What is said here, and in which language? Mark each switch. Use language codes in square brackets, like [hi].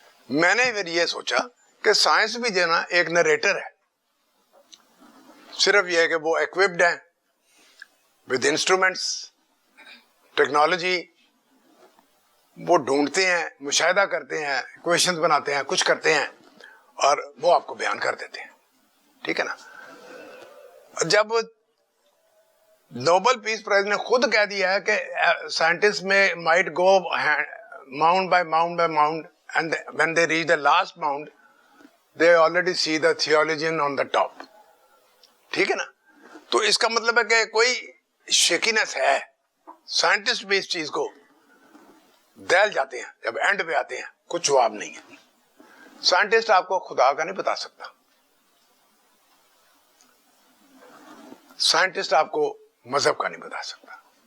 [ur] میں نے پھر یہ سوچا کہ سائنس بھی جو ہے نا ایک نریٹر ہے, صرف یہ ہے کہ وہ ایکوپڈ ہیں [en] with instruments, [ur] ٹیکنالوجی. وہ ڈھونڈتے ہیں, مشاہدہ کرتے ہیں, کویشچنز بناتے ہیں, کچھ کرتے ہیں, اور وہ آپ کو بیان کر دیتے ہیں. ٹھیک ہے نا. جب نوبل پیس پرائز نے خود کہہ دیا ہے کہ [en] Scientist میں might go mound by mound by mound, and when they reach the last mound, they already see the theologian on the top. [ur] ٹھیک ہے نا. تو اس کا مطلب ہے کہ کوئی شیکینس ہے. سائنٹسٹ بھی اس چیز کو دہل جاتے ہیں, جب اینڈ پہ آتے ہیں کچھ جواب نہیں ہے. سائنٹسٹ آپ کو خدا کا نہیں بتا سکتا, سائنٹسٹ آپ کو مذہب کا نہیں بتا سکتا.